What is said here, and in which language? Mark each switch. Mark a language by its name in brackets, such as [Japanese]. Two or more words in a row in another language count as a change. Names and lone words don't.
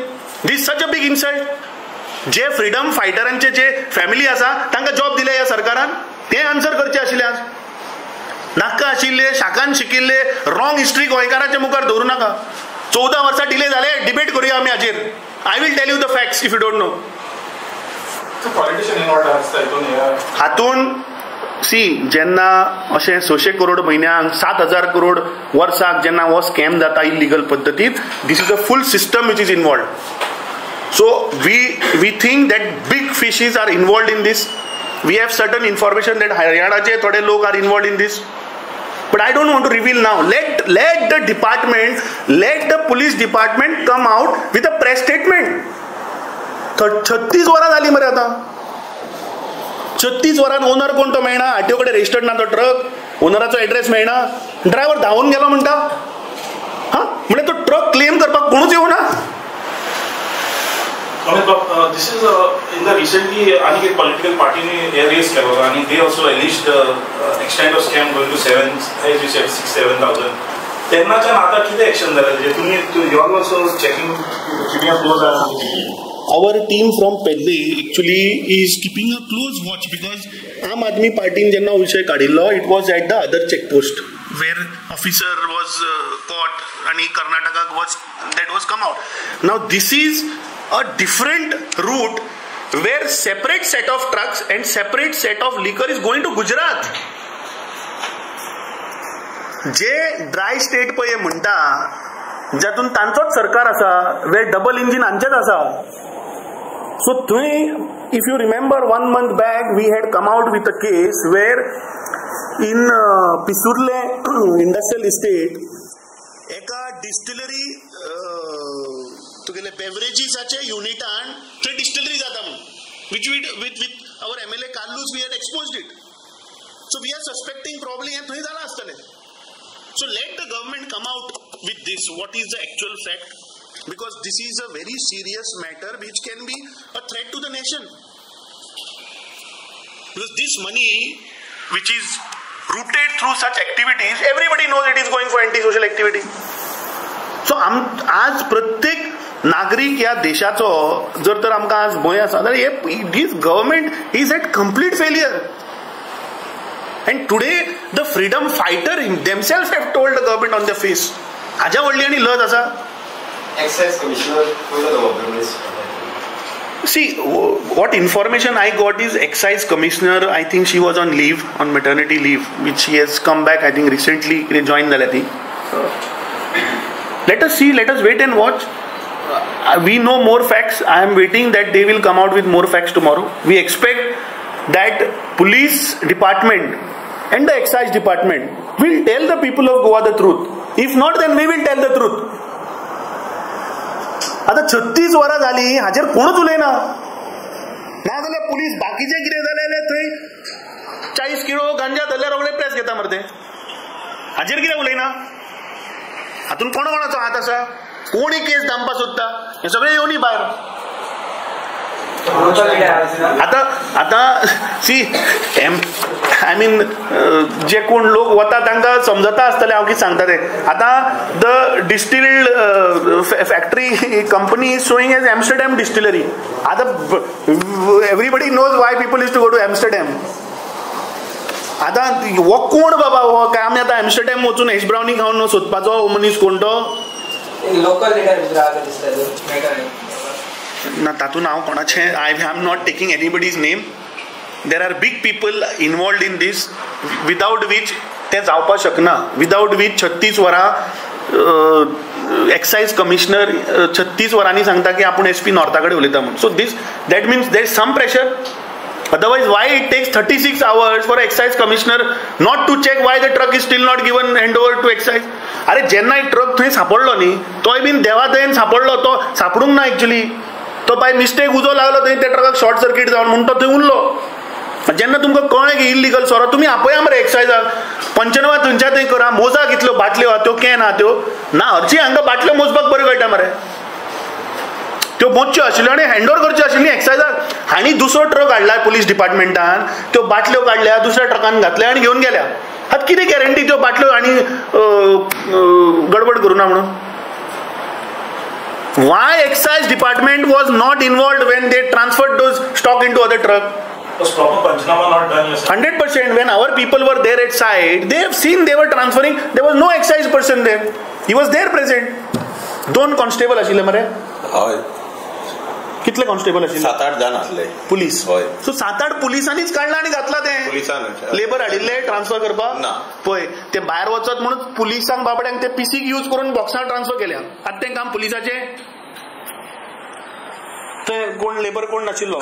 [English] this such a big insult. [Konkani] जे फ्रीडम फायटरांचे जे फॅमिली आसा तांकां जॉब दिले ह्या सरकारान, ते आन्सर करचे आशिल्ले. आज नाका आशिल्ले शाखान शिकिल्ले [English] wrong history [Konkani] गोंयकारांच्या मुखार दवरूं नाका. 14 वर्सां डिले जाले, डिबेट करुया आमी हाचेर. [English] I will tell you the facts if you don't know. [Konkani] हातून सी जेन्ना अशें 600 करोड म्हयन्याक 7,000 करोड वर्साक जेन्ना हो स्कॅम जाता इल्लिगल पद्दतीन, [English] this is a full system which is involved. so we think that big fishes are involved in this. we have certain information that [Konkani] हरियाणाचे थोडे लोक [English] are involved in this. But I don't want to reveal now. Let the department, let the police department come out with a press statement. [Konkani] 36 वरां जाली मरे आता. 36 वरांत ओनर कोण तो मेळना, आरटीओ कडेन रजिस्टर्ड ना तो ट्रक, ओनराचो एड्रेस मेळना, ड्रायव्हर धांवून गेलो म्हणटा. हा म्हणजे तो ट्रक क्लेम करपाक कोणूच येवना. [English] This is in the recently [Konkani] आणि एक [English] political party [Konkani] ने raise केलो आणि [English] they also alleged extent of scam going to 7, as you said 6-7,000. [Konkani] तेन्नाच्यान आता कितें एक्शन जालें जे तुम्ही [English] you are also checking keeping a close eye. Our team from Pedley actually is keeping a close watch because Aam Aadmi Party [Konkani] जेन्ना विषय काडिल्लो, [English] it was at the other checkpost where officer was caught आणि Karnataka was come out. Now this is a different route where separate set of trucks and separate set of liquor is going to Gujarat. [Konkani] जे [English] dry state [Konkani] पळय म्हणटा जातून तांचोच सरकार आसा, वेर [English] double engine [Konkani] हांचेच आसा. [English] सो थंय if you remember 1 month back we had come out with a case where in Pisurle industrial estate [Konkani] एका डिस्टिलरी तुगेले बेवरेजीसाचे युनिटान थंय डिस्टिलरी जाता म्हणून [English] with our MLA Carlos we had exposed it. so we are suspecting probably [Konkani] हें थंय जालां आसतलें. [English] so let the government come out with this what is the actual fact, because this is a very serious matter which can be a threat to the nation. Because this money which is routed through such activities, everybody knows it is going for anti-social activity. [Konkani] So आज प्रत्येक नागरिक या देशाचो जर तर आमकां आज भंय आसा जाल्यार [English] this government is at complete failure. And today the freedom fighter themselves have told the government on their face. [Konkani] हाज्या व्हडली आनी लज आसा. Excise Commissioner पयलो जबाबदार. [English] See, what information I got is Excise Commissioner, I think she was on leave, on maternity leave, which she has come back, I think recently rejoined Nalati. Let us see, let us wait and watch. We know more facts. I am waiting that they will come out with more facts tomorrow. We expect that police department and the excise department will tell the people of Goa the truth. If not, then we will tell the truth. [Konkani] आता 36 वरां जाली हाचेर कोणूच उलयना. नाजाल्यार पुलीस बाकीचे कितें जालें थंय 40 किलो गांजा धरल्यार रोखडे प्रेस घेता मरे ते. हाचेर कितें उलयना. हातून कोणाचो हात आसा, कोणी केस दामपा सोदता, हे सगळे येवनी भायर. आता [English] see I mean [Konkani] जे कोण लोक वता तांकां समजता आसतलें हांव कितें सांगता तें. [English] आतां the distilled factory company is showing as Amsterdam distillery. आतां everybody knows why people is to go to Amsterdam. [Konkani] आतां हो कोण बाबा, हो काय आमी आतां एम्स्टरडॅम वचून [English] hash brownie [Konkani] खावन सोदपाचो मनीस कोण तो. [English] local leader [Konkani] ना तातून हांव कोणाचें [English] I am not taking anybody's name. there are big people involved in this without which [Konkani] तें जावपाक शकना. [English] without which [Konkani] 36 वरां [English] excise commissioner [Konkani] 36 वरांनी सांगता की आपण SP नॉर्था कडेन उलयता म्हणून. [English] so that means there is some pressure. Otherwise, why it takes 36 hours for excise commissioner not to check why the truck is still not given handover to excise? [Konkani] अरे जेन्ना एक ट्रक थंय सापडलो न्ही, तोय बीन देवादयेन सापडलो, तो सापडूंक ना एक्चुअली, तो [English] by mistake [Konkani] उजो लागलो थंय त्या ट्रकाक [English] short circuit [Konkani] जावन म्हणून तो थंय उरलो. जेन्ना तुमकां कळ्ळें की इल्लिगल सोरो, तुमी आपया मरे एक्सायजाक 95 थंयच्या थंय करा, मोजा कितल्यो बाटल्यो आहा त्यो, कॅन आहा त्यो ना, हरची हांगा बाटल्यो मोजपाक बऱ्यो कळटा मरे. त्यो मोजच्यो आशिल्ल्यो आनी हँडओव्हर करच्यो आशिल्ली एक्सायजाक. हांणी दुसरो ट्रक हाडलाय पुलीस डिपार्टमेंटान, त्यो बाटल्यो काडल्या, दुसऱ्या ट्रकान घातल्या आनी घेवन गेल्या. आतां कितें गॅरंटी त्यो बाटल्यो आनी गडबड करूं ना म्हणून? [English] why excise department was not involved when they transferred those stock into other truck? Was proper Panchnama not done? 100%. When our people were there at site, they have seen they were transferring. There was no excise person there. He was there present. [Konkani] 2 कॉन्स्टेबल आशिल्ले मरे. हय. कितले कॉन्स्टेबल आशिल्ले? 7-8 जाण आसले. पुलीस. हय. सो 7-8 पुलिसांनीच काडला आनी घातला ते. पुलिसान लेबर हाडिल्ले ट्रान्सफर करपाक? ना. पळय ते भायर वचत म्हणून पुलिसांक बाबड्यांक ते पिसीक यूज करून बॉक्सां ट्रान्सफर केल्या. आतां तें काम पुलिसाचें? कोण लेबर कोण नाशिल्लो.